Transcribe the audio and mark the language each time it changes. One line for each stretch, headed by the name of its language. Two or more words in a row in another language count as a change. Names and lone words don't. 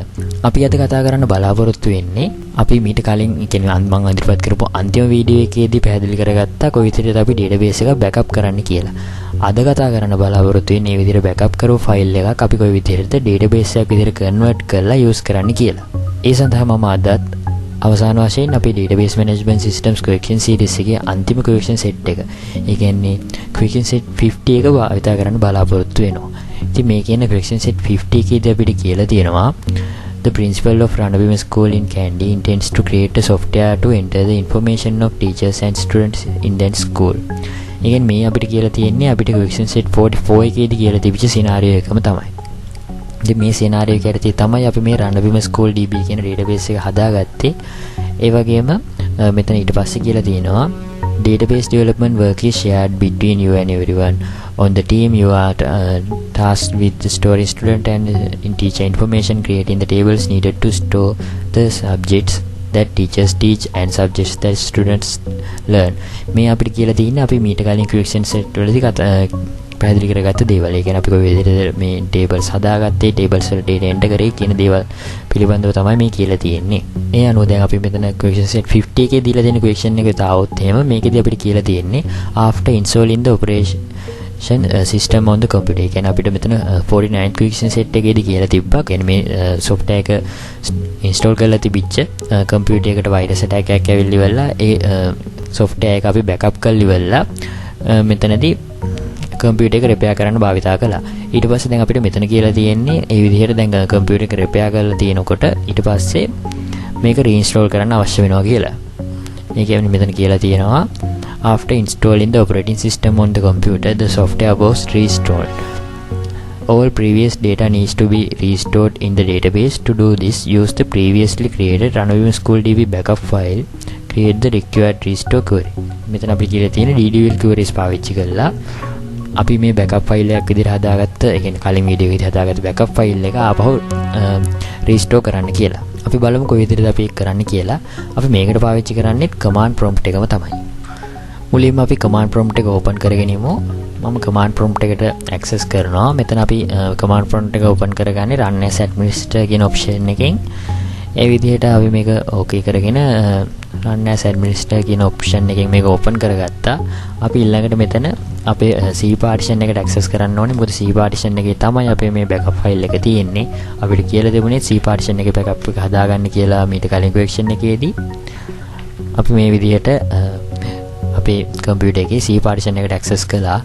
Sinhala: අපි අද කතා කරන්න බලාපොරොත්තු වෙන්නේ අපි මීට කලින් කියන්නේ මම ඉදිරිපත් කරපු අන්තිම වීඩියෝ එකේදී පැහැදිලි කරගත්තා කොයි විදිහටද අපි database එක backup කරන්න කියලා. අද කතා කරන්න බලාපොරොත්තු වෙන්නේ මේ විදිහට backup කරපු ෆයිල් එකක් අපි කොයි විදිහටද database එකක් විදිහට convert කරලා use කරන්න කියලා. ඒ සඳහා මම අදත් අවසාන වශයෙන් අපි
English: database management systems question series
Sinhala: එකේ අන්තිම
English: question set
Sinhala: එක. ඒ කියන්නේ
English: question set
Sinhala: 50 එක භාවිත කරන්න බලාපොරොත්තු වෙනවා. ඉතින් මේ කියන
English: question set 50
Sinhala: එකේදී අපිට කියලා තියෙනවා
English: the principal of Gunawardana school in Kandy intends to create a software to enter the information of teachers and students in that school.
Sinhala: ඒ කියන්නේ මේ අපිට කියලා තියෙන්නේ අපිට
English: question set
Sinhala: 44 එකේදී කියලා තිබිච්ච scenario එකම තමයි. ඉතින් මේ scenario එක ඇතුළේ තමයි අපි මේ Gunawardana school DB කියන database එක හදාගත්තේ. ඒ වගේම මෙතන ඊට පස්සේ කියලා තියෙනවා
English: database development work is shared between you and everyone on the team. You are tasked with the storing student and teacher information, creating the tables needed to store the subjects that teachers teach and subjects that students learn.
Sinhala: මේ අපිට කියලා තියෙන්නේ අපි මීට කලින්
English: question set
Sinhala: වලදී පැහැදිලි කරගත්ත දේවල්. ඒ කියන්නේ අපි කොයි විදිහට මේ tables හදාගත්තේ, tables වල data enter කරේ කියන දේවල් පිළිබඳව තමයි මේ කියලා තියෙන්නේ. ඒ අනුව දැන් අපි මෙතන
English: question set
Sinhala: 50 එකේ දීලා තියෙන question එක තාවොත් එහෙම මේකෙදී අපිට කියලා තියෙන්නේ
English: after installing the operation system on the computer.
Sinhala: ඒ කියන්නේ අපිට මෙතන 49
English: question set
Sinhala: එකේදී කියලා තිබ්බා. කියන්නේ මේ software එක install කරලා තිබිච්ච computer එකට
English: virus attack
Sinhala: එකක් ඇවිල්ලි වෙලා ඒ software එක අපි backup කරලි වෙලා මෙතනදී computer එක repair කරන්න භාවිතා කළා. ඊට පස්සේ දැන් අපිට මෙතන කියලා තියෙන්නේ ඒ විදිහට දැන් computer එක repair කරලා තියෙනකොට ඊට පස්සේ මේක reinstall කරන්න අවශ්‍ය වෙනවා කියලා. ඒ කියන්නේ මෙතන කියලා තියෙනවා
English: after installing the operating system on the computer the software was restored. All previous data needs to be restored in the database. To do this, use the previously created Gunawardana school DB backup file. Create the required restore query.
Sinhala: මෙතන අපි කියලා තියෙන
English: DDL queries
Sinhala: පාවිච්චි කරලා අපි මේ
English: backup file
Sinhala: එකක් විදිහට හදාගත්ත, ඒ කියන්නේ කලින් වීඩියෝ එකේදී හදාගත්ත
English: backup file
Sinhala: එක ආපහු restore කරන්න කියලා. අපි බලමු කොයි විදිහටද අපි ඒක කරන්න කියලා. අපි මේකට පාවිච්චි කරන්නේ
English: command prompt
Sinhala: එකම තමයි. මුලින්ම අපි
English: command prompt
Sinhala: එක open කරගෙන ඉමු. මම
English: command prompt
Sinhala: එකට access කරනවා. මෙතන අපි
English: command prompt
Sinhala: එක open කරගන්නේ
English: run as administrator
Sinhala: කියන option එකෙන්. ඒ විදිහට අපි මේක okay කරගෙන
English: run as administrator
Sinhala: කියන option එකෙන් මේක open කරගත්තා. අපි ඊළඟට මෙතන අපේ C partition එකට access කරන්න ඕනේ. මොකද C partition එකේ තමයි අපේ මේ
English: backup file
Sinhala: එක තියෙන්නේ. අපිට කියලා දෙමුනේ C partition එකේ backup එක හදාගන්න කියලා මීට කලින් question එකේදී. අපි මේ විදිහට අපේ computer එකේ C partition එකට access කළා.